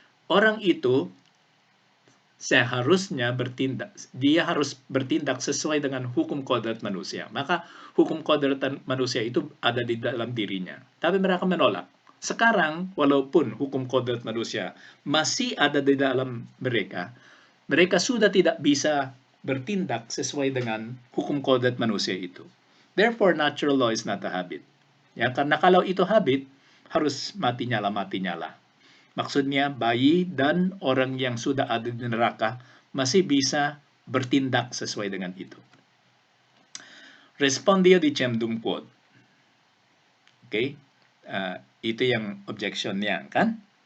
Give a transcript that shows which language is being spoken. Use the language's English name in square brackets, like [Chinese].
[Indonesian] Orang itu seharusnya dia harus bertindak sesuai dengan hukum kodrat manusia. Maka hukum kodrat manusia itu ada di dalam dirinya. Tapi mereka menolak. Sekarang, walaupun hukum kodrat manusia masih ada di dalam mereka, mereka sudah tidak bisa bertindak sesuai dengan hukum kodrat manusia itu. [English] Therefore, natural law is not a habit. [Indonesian] Ya, karena kalau itu habit, harus mati nyala. Maksudnya, bayi dan orang yang sudah ada di neraka masih bisa bertindak sesuai dengan itu. [Latin] Respondio dicendum quod. Okay? [Indonesian] Itu yang objection-nya, kan?